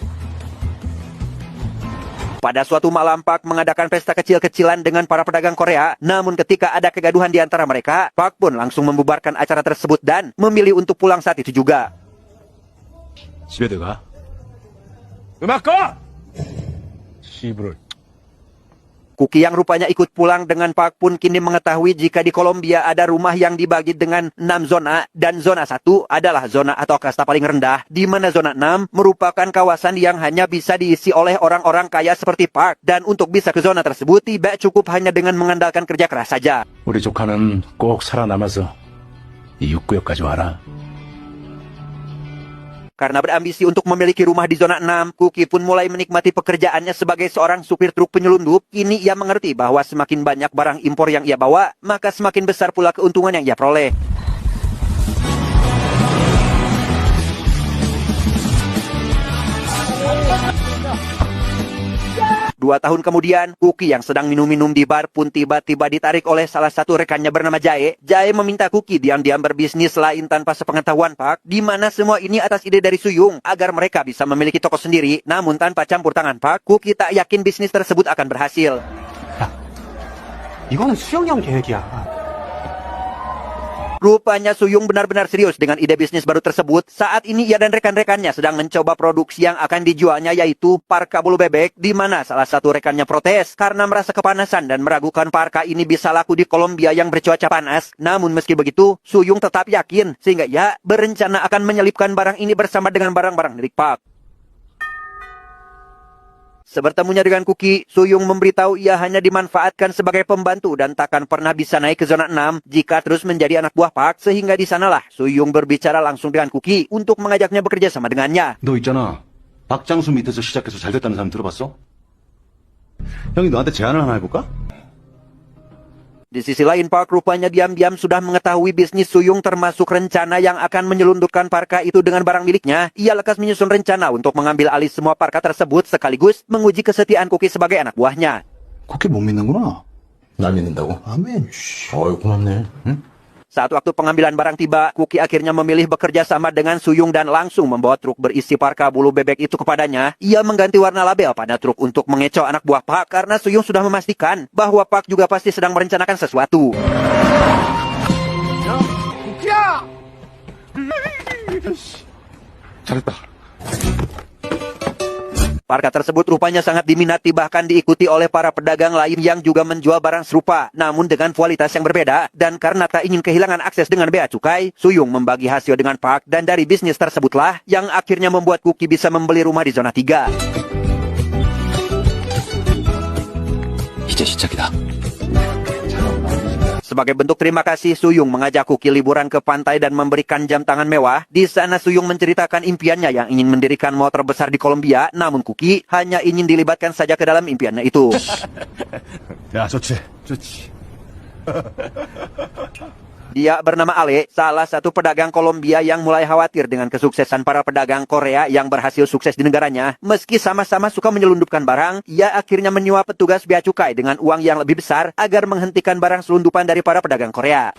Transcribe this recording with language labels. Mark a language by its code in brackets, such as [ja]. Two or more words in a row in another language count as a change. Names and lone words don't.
[id] Pada suatu malam, Park mengadakan pesta kecil-kecilan dengan para pedagang Korea, namun ketika ada kegaduhan di antara mereka, Park pun langsung membubarkan acara tersebut dan memilih untuk pulang saat itu juga. [ko] 집에 들어가. 음악 꺼! 씨부를. [id] Kuki yang rupanya ikut pulang dengan Park pun kini mengetahui jika di Kolombia ada rumah yang dibagi dengan 6 zona, dan zona 1 adalah zona atau kasta paling rendah, di mana zona 6 merupakan kawasan yang hanya bisa diisi oleh orang-orang kaya seperti Park, dan untuk bisa ke zona tersebut tidak cukup hanya dengan mengandalkan kerja keras saja. [ko] 우리 조카는 꼭 살아남아서 이 육구역까지 와라. [id] Karena berambisi untuk memiliki rumah di zona 6, Kuki pun mulai menikmati pekerjaannya sebagai seorang supir truk penyelundup. Kini ia mengerti bahwa semakin banyak barang impor yang ia bawa, maka semakin besar pula keuntungan yang ia peroleh. 2 tahun kemudian, Kuki yang sedang minum-minum di bar pun tiba-tiba ditarik oleh salah satu rekannya bernama Jae. Jae meminta Kuki diam-diam berbisnis lain tanpa sepengetahuan Park, di mana semua ini atas ide dari Suyung agar mereka bisa memiliki toko sendiri. Namun tanpa campur tangan Park, Kuki tak yakin bisnis tersebut akan berhasil. [ko] 이거는 수영이 형 계획이야. [id] Rupanya Suyung benar-benar serius dengan ide bisnis baru tersebut. Saat ini ia dan rekan-rekannya sedang mencoba produksi yang akan dijualnya, yaitu parka bulu bebek, di mana salah satu rekannya protes karena merasa kepanasan dan meragukan parka ini bisa laku di Kolombia yang bercuaca panas. Namun meski begitu, Suyung tetap yakin sehingga ia berencana akan menyelipkan barang ini bersama dengan barang-barang milik Park. Sebertemunya dengan Kuki, Suyung memberitahu ia hanya dimanfaatkan sebagai pembantu dan takkan pernah bisa naik ke zona 6 jika terus menjadi anak buah Park, sehingga di sanalah Suyung berbicara langsung dengan Kuki untuk mengajaknya bekerja sama dengannya. [ko] 너 있잖아. 박장수 밑에서 시작해서 잘 됐다는 사람 들어봤어? 형이 너한테 제안을 하나 해볼까? [id] Di sisi lain, Park rupanya diam-diam sudah mengetahui bisnis Suyung termasuk rencana yang akan menyelundupkan parka itu dengan barang miliknya. Ia lekas menyusun rencana untuk mengambil alih semua parka tersebut sekaligus menguji kesetiaan Kuki sebagai anak buahnya. [ko] 그렇게 못 믿는구나. 날 믿는다고? 아멘. 어이, 고맙네. 응? [id] Saat waktu pengambilan barang tiba, Kuki akhirnya memilih bekerja sama dengan Suyung dan langsung membawa truk berisi parka bulu bebek itu kepadanya. Ia mengganti warna label pada truk untuk mengecoh anak buah Park karena Suyung sudah memastikan bahwa Park juga pasti sedang merencanakan sesuatu. [ko] 잘했다. [id] Parka tersebut rupanya sangat diminati, bahkan diikuti oleh para pedagang lain yang juga menjual barang serupa, namun dengan kualitas yang berbeda. Dan karena tak ingin kehilangan akses dengan bea cukai, Suyung membagi hasil dengan Park, dan dari bisnis tersebutlah yang akhirnya membuat Kuki bisa membeli rumah di zona 3. [ko] 이제 시작이다. [id] Sebagai bentuk terima kasih, Suyung mengajak Kuki liburan ke pantai dan memberikan jam tangan mewah. Di sana Suyung menceritakan impiannya yang ingin mendirikan mall terbesar di Kolombia, namun Kuki hanya ingin dilibatkan saja ke dalam impiannya itu. [ko] 야, 좋지. 좋지. [id] Dia bernama Ale, salah satu pedagang Kolombia yang mulai khawatir dengan kesuksesan para pedagang Korea yang berhasil sukses di negaranya. Meski sama-sama suka menyelundupkan barang, ia akhirnya menyuap petugas bea cukai dengan uang yang lebih besar agar menghentikan barang selundupan dari para pedagang Korea.